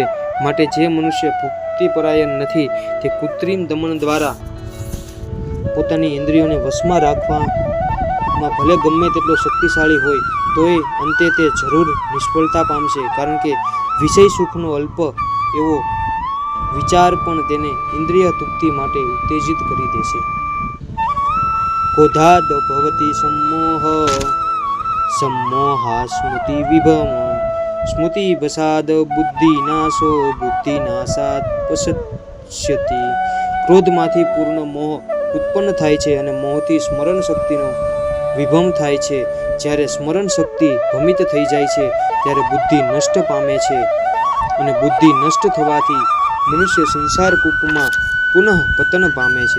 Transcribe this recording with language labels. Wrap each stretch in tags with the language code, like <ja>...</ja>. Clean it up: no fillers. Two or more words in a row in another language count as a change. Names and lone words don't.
<gu>માટે જે મનુષ્ય ભક્તિપરાયણ નથી તે કૃત્રિમ દમન દ્વારા પોતાની ઇન્દ્રિયોને વશમાં રાખવામાં ભલે ગમે તેટલો શક્તિશાળી હોય તોય અંતે તે જરૂર નિષ્ફળતા પામશે, કારણ કે વિષય સુખનો અલ્પ એવો વિચાર પણ તેને ઇન્દ્રિય તૃપ્તિ માટે ઉત્તેજિત કરી દેશે.</gu> <sa>ક્રોધાદ ભવતિ सम्मोहा स्मृति विभम સ્મૃતિ ભસાદ બુદ્ધિ નાશો બુદ્ધિ નાશાત પશ્યતિ.</sa> <gu>ક્રોધમાંથી પૂર્ણ મોહ ઉત્પન્ન થાય છે અને મોહથી સ્મરણ શક્તિનો વિભમ થાય છે. જ્યારે સ્મરણ શક્તિ ભમિત થઈ જાય છે ત્યારે બુદ્ધિ નષ્ટ પામે છે અને બુદ્ધિ નષ્ટ થવાથી મનુષ્ય સંસાર કૂપમાં પુનઃ પતન પામે છે.</gu>